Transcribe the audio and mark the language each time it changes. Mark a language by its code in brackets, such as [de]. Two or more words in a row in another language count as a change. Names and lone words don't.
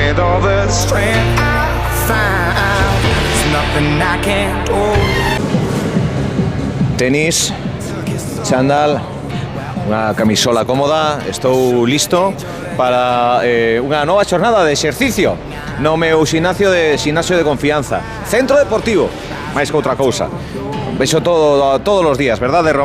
[en] with all the strength I find, there's nothing I can't do. [gl] Tenis, chándal, unha camisola cómoda, estou listo para unha nova xornada de exercicio no meu ximnasio de confianza. Centro deportivo, máis que outra cousa. Vexo todos os días, verdade, Román?